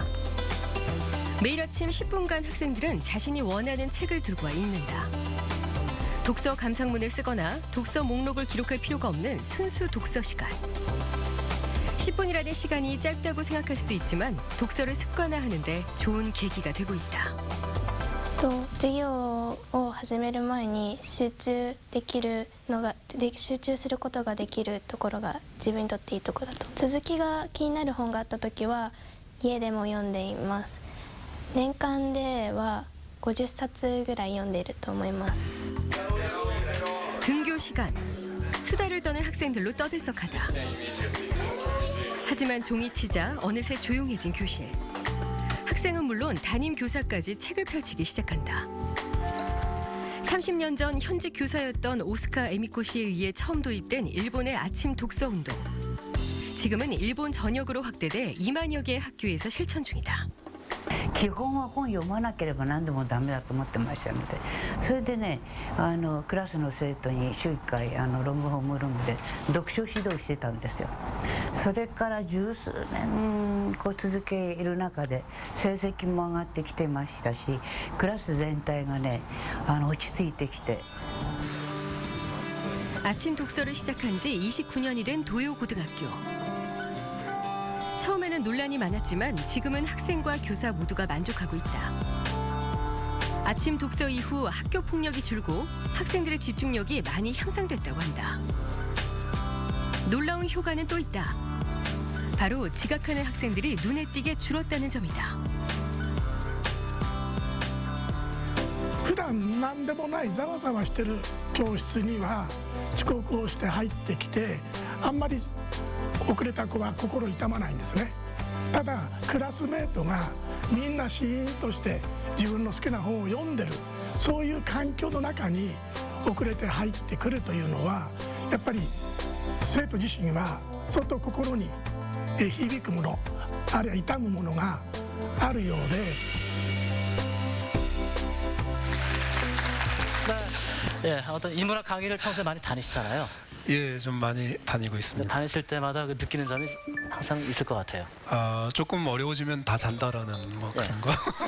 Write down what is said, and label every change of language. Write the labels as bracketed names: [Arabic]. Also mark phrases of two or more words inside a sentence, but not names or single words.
[Korean] 매일 아침 10분간 학생들은 자신이 원하는 책을 들고 와 읽는다. 독서 감상문을 쓰거나 독서 목록을 기록할 필요가 없는 순수 독서 시간. 10분이라는 시간이 짧다고 생각할 수도 있지만 독서를 습관화하는 데 좋은 계기가 되고 있다. [Japanese] 授業を始める前に集中することができるところが自分にとっていいところだと。続きが気になる本があった時は家でも読んでいます。年間では50冊ぐらい読んでいると思います。 [Korean] 등교 시간, 수다를 떠는 학생들로 떠들썩하다. 하지만 종이 치자 어느새 조용해진 교실. 학생은 물론 담임 교사까지 책을 펼치기 시작한다. 30년 전 현직 교사였던 오스카 에미코 씨에 의해 처음 도입된 일본의 아침 독서 운동. 지금은 일본 전역으로 확대돼 2만여 개의 학교에서 실천 중이다. [Japanese] 基本は本読まなければ何でもダメだと思ってましたので、それでね、クラスの生徒に週1回ロングホームルームで読書指導してたんですよ。それから十数年続ける中で成績も上がってきてましたし、クラス全体がね落ち着いてきて。 [Korean] 아침 독서를 시작한 지 29년이 된 도요고등학교. 처음에는 논란이 많았지만 지금은 학생과 교사 모두가 만족하고 있다. 아침 독서 이후 학교 폭력이 줄고 학생들의 집중력이 많이 향상됐다고 한다. 놀라운 효과는 또 있다. 바로 지각하는 학생들이 눈에 띄게 줄었다는 점이다. [Japanese] 普段何でもないざわざわしてる教室には遅刻をして入ってきて、あんまり遅れた子は心痛まないんですね。ただクラスメートがみんなシーンとして自分の好きな本を読んでる、そういう環境の中に遅れて入ってくるというのはやっぱり生徒自身は相当心に響くもの、あるいは痛むものがあるようで。 [Korean] 예, 어떤 인문학 강의를 평소에 많이 다니시잖아요. 예, 좀 많이 다니고 있습니다. 다니실 때마다 그 느끼는 점이 항상 있을 것 같아요. 아, 조금 어려워지면 다 잔다라는 뭐 그런 거.